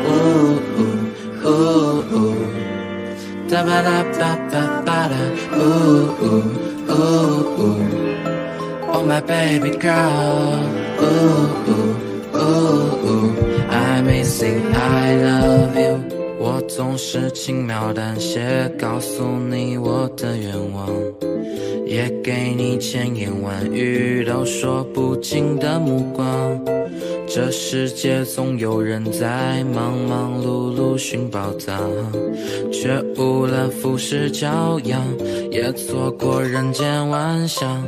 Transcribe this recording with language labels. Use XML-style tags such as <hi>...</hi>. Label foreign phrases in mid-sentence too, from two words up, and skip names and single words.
<en>Da ba da ba ba ba da. Oh my baby girl. I'm missing, I love you.</en> <zh>我总是轻描淡写告诉你我的愿望，也给你千言万语都说不尽的目光。这世界总有人在忙忙碌碌寻宝藏，却误了浮世骄阳，也错过人间万象。</zh>